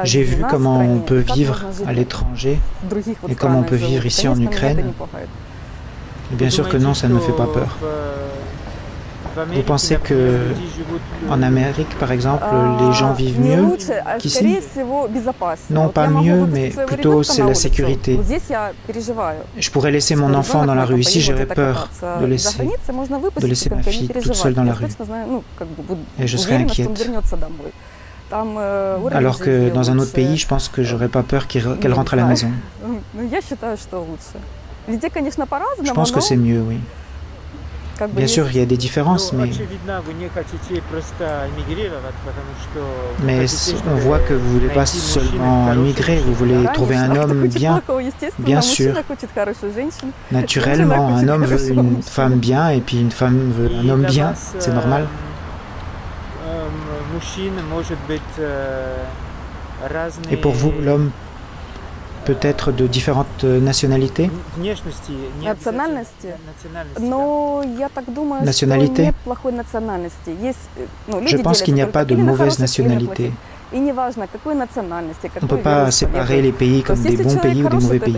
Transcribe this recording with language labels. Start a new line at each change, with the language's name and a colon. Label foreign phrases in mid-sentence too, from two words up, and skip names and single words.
French: J'ai
Russian: жизнь
French: vu
Russian: у нас в
French: comment on
Russian: стране,
French: peut
Russian: как
French: vivre
Russian: можно жить
French: à l'étranger.
Russian: в других вот
French: et comment on
Russian: странах
French: peut
Russian: живут.
French: vivre ici en
Russian: Конечно, меня это
French: Ukraine.
Russian: не пугает.
French: Et bien sûr que non, ça ne me fait pas peur. Vous pensez que en Amérique, par exemple, les gens vivent
Russian: Не
French: mieux
Russian: лучше, а
French: qu'ici?
Russian: скорее всего безопаснее.
French: Non,
Russian: Вот
French: pas
Russian: я могу
French: mieux,
Russian: выпустить
French: mais
Russian: своего
French: plutôt
Russian: ребенка
French: c'est
Russian: на
French: la
Russian: улицу.
French: sécurité.
Russian: Вот здесь я переживаю.
French: Je pourrais laisser mon
Russian: Что
French: enfant dans la
Russian: ребенок
French: rue.
Russian: мой
French: Ici,
Russian: поедет
French: j'aurais
Russian: это
French: peur
Russian: кататься.
French: de
Russian: За
French: laisser,
Russian: границей можно
French: de
Russian: выпустить
French: laisser ma
Russian: ребенка, не
French: fille toute
Russian: переживать.
French: seule dans la
Russian: Я
French: rue.
Russian: точно знаю, ну, как бы буду
French: Et je serais
Russian: уверена, что он
French: inquiète.
Russian: вернется домой. Там уровень
French: Alors que
Russian: жизни
French: dans un autre
Russian: лучше.
French: pays, je pense que j'aurais pas peur qu'elle rentre à la
Russian: знаю.
French: maison.
Russian: Ну, я считаю, что лучше. Везде, конечно,
French: Je
Russian: по-разному,
French: pense que
Russian: но
French: c'est mieux, oui.
Russian: как бы
French: Bien
Russian: есть-
French: sûr, il y a des différences, mais
Russian: очевидно, вы не хотите просто эмигрировать, потому что... вы
French: Mais
Russian: хотите,
French: on
Russian: чтобы
French: voit que vous voulez pas
Russian: найти мужчину
French: seulement
Russian: хорошего,
French: immigrer, vous voulez
Russian: Конечно,
French: trouver un
Russian: кто
French: homme
Russian: хочет
French: bien,
Russian: плохого, естественно,
French: bien
Russian: мужчина
French: sûr.
Russian: хочет хорошую женщину.
French: Naturellement. Un homme veut une femme bien et puis une femme veut un
Russian: И
French: homme
Russian: для
French: bien,
Russian: вас,
French: c'est normal.
Russian: Мужчина может быть разный...
French: Et pour vous, l'homme peut-être de différentes nationalités. Nationalité. Je pense qu'il n'y a pas de mauvaise nationalité. On ne peut pas séparer les pays comme des bons pays ou des mauvais pays.